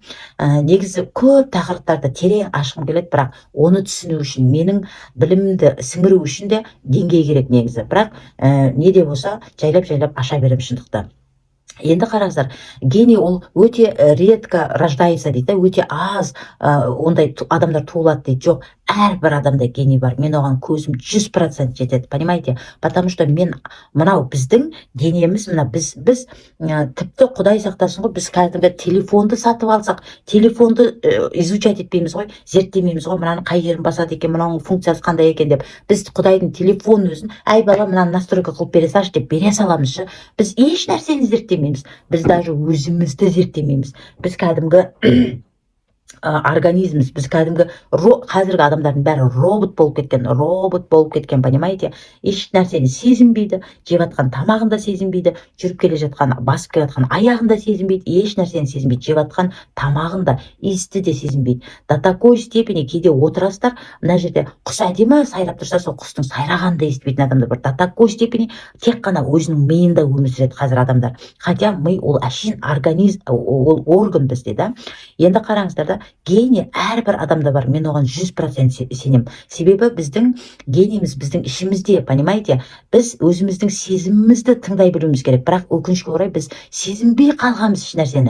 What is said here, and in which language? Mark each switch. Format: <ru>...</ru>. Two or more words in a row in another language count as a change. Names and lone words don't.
<kk>Негізі көп тақырыптарды терең ашқым келеді, бірақ оны түсіну үшін, менің білімімді сіңіру үшін де деңгей керек негізі. Бірақ не де болса жайлап аша берем шындықты. Енді қараңыздар, гений ол өте</kk> <ru>редко рождается</ru> <kk>дейді, өте аз ондай адамдар туылады дейді. Жоқ, әрбір адамда гений бар. Мен оған көзім 100% жетеді, понимаете?</kk> <ru>Потому что</ru> <kk>мынау біздің гениеміз, біз тіпті Құдай сақтасын ғой, біз кәдімгі телефонды сатып алсақ, телефонды изучать етпейміз ғой, зерттемейміз ғой, мынаны қай жерін басады екен, мынаның функциясы қандай екен деп. Біз Құдайдың телефонын өзін, әй бала, мынаны настройка қылып бере салшы деп бере саламыз ше. Біз еш нәрсені зерттемейміз. Біз даже өзімізді зерттемейміз. Біз кәдімгі организміз, біз кәдімгі қазіргі адамдардың бәрі робот болып кеткен, понимаете? Еш нәрсені сезінбейді, жеп жатқан тамағын да сезінбейді, жүріп келе жатқан, басып келе жатқан аяғын да сезінбейді, еш нәрсені сезінбейді, жеп жатқан тамағын да, иісті де сезінбейді.</kk> <ru>До такой степени</ru> <kk>кейде отырасыздар, мына жерде құс әдемі сайрап тұрса, сол құстың сайрағанын да естімейтін адамдар бар.</kk> <ru>До такой степени</ru> <kk>тек қана өзінің миында өмір сүреді қазір адамдар. Хотя ми ол әшейін организм, ол орган бізде да. Енді қараңыздар да, гений әрбір адамда бар. Мен оған 100% сенем. Себебі біздің генийіміз біздің ішімізде, понимаете? Біз өзіміздің сезімімізді тыңдай білуіміз керек. Бірақ өкінішке орай біз сезінбей қалғанбыз еш нәрсені.</kk>